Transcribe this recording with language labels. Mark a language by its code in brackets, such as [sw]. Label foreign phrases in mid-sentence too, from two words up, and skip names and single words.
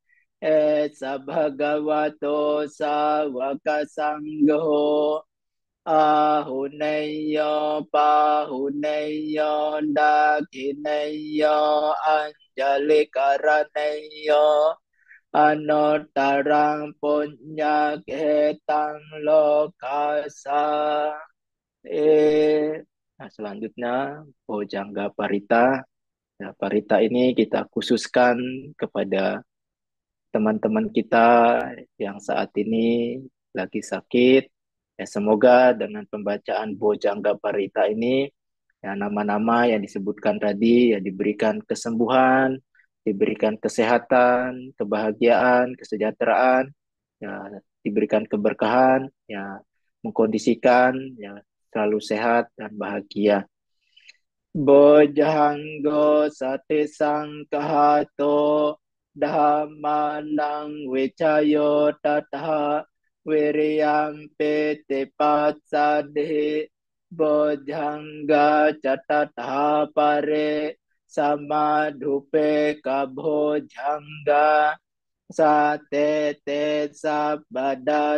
[pi] esa bhagavato sawaka sangho Ahuneyo pahuneyo dakineyo anjalikaraneyo anotarang punya ketang lokasa. [id] Nah, selanjutnya Bojangga Parita. Nah, Parita ini kita khususkan kepada teman-teman kita yang saat ini lagi sakit. Ya, semoga dengan pembacaan Bojangga Parita ini, ya, nama-nama yang disebutkan tadi ya diberikan kesembuhan, diberikan kesehatan, kebahagiaan, kesejahteraan, ya diberikan keberkahan, ya mengkondisikan ya selalu sehat dan bahagia. [pi] Bojanggo sati sangkahato dhammanang vicayo tatha viriyam pete patsadhi bojangga catatha pare samadhupe kabojangga sate te sabada